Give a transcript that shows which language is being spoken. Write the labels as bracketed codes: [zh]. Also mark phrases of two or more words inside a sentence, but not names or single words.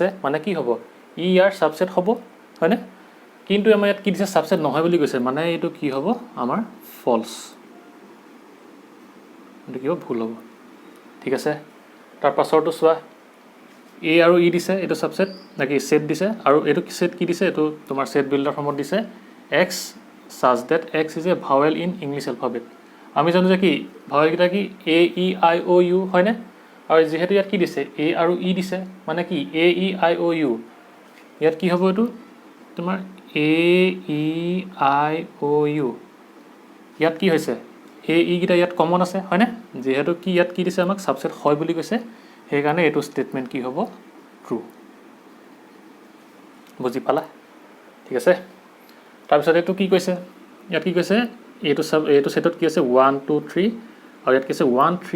[as] মানে কি হ'ব ই ইয়াৰ সাবসেট হ'ব হয়নে কিন্তু আমাৰ ইয়াত কি দিছে সাবসেট নহয় বুলি কৈছে মানে এইটো কি হ'ব আমাৰ ফলছ এইটো কি হ'ব ভুল হ'ব ঠিক আছে তাৰ পাছৰটো চোৱা এ আৰু ই দিছে এইটো সাবসেট নাকি সেট দিছে আৰু এইটো সেট কি দিছে এইটো তোমাৰ [en] set builder [as] ফৰ্মত দিছে [en] x such that x is a vowel in English alphabet [as] আমি জানো যে কি ভাৱেল কিটা কি a e i o u হয়নে আৰু যেহেতু ইয়াত কি দিছে a আৰু e দিছে মানে কি a e i o u ইয়াত কি হ'ব এইটো তোমাৰ a e i o u ইয়াত কি হৈছে a e কিটা ইয়াত কমন আছে হয়নে যেহেতু কি ইয়াত কি দিছে আমাক সাবসেট হয় বুলি কৈছে সেই কাৰণে এটো স্টেটমেন্ট কি হ'ব ট্ৰু বুজি পালা ঠিক আছে তাৰ পিছত এটো কি কৈছে ইয়াত কি কৈছে এটো সেটত কি আছে 1 2 3 আৰু ইয়াত কি আছে 1 3